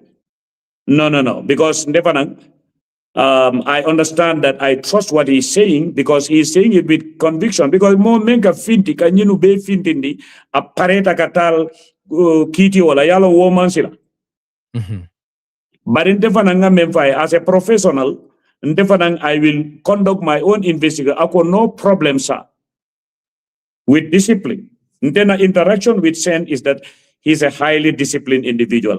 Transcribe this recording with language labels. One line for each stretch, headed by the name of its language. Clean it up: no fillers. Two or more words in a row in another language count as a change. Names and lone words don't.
English: No because I understand that I trust what he's saying because he's saying it with conviction because
Mandingo: more menka finti kanyinu be fintindi apareta katal kiti wala yalo woman sila.
English: But in Defananga as a professional, I will conduct my own investigation. I got no problem, sir, with discipline. Then interaction with Sen is that he's a highly disciplined individual.